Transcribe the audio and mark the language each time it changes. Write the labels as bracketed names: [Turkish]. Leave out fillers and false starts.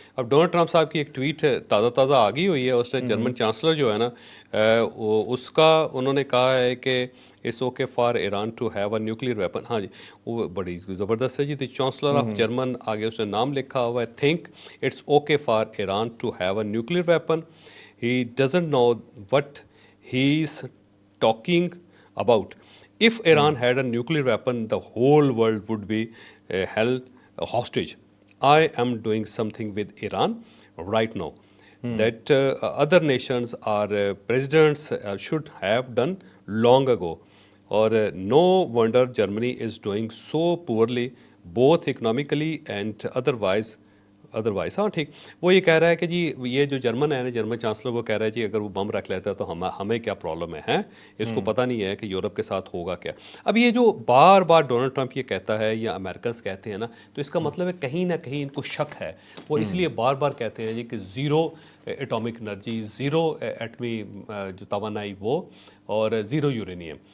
[Urdu] اب Donald Trump صاحب کی ایک ٹویٹ تازہ آ گئی ہوئی ہے, اس نے جرمن چانسلر جو ہے نا اس کا انہوں نے کہا ہے کہ [English] It's okay for Iran to have a nuclear weapon. [Urdu] ہاں جی, وہ بڑی زبردست ہے جی. [English] the chancellor of German, [Urdu] آگے اس نے نام لکھا ہوا ہے, [English] Think it's okay for Iran to have a nuclear weapon. He doesn't know what he is talking about. If Iran had a nuclear weapon, the whole world would be held hostage. I am doing something with Iran right now that other nations or presidents should have done long ago. Or no wonder Germany is doing so poorly, both economically and otherwise. [Urdu] Otherwise. ہاں ٹھیک. وہ یہ کہہ رہا ہے کہ جی یہ جو جرمن ہے نا، جرمن چانسلر، وہ کہہ رہا ہے جی اگر وہ بم رکھ لیتا ہے تو ہمیں کیا پرابلم ہے. اس کو پتہ نہیں ہے کہ یورپ کے ساتھ ہوگا کیا. اب یہ جو بار بار ڈونلڈ ٹرمپ یہ کہتا ہے یا امریکنس کہتے ہیں نا، تو اس کا مطلب ہے کہیں نہ کہیں ان کو شک ہے. وہ اس لیے بار بار کہتے ہیں جی کہ زیرو ایٹامک انرجی، زیرو ایٹمی جو توانائی وہ، اور زیرو یورینیم.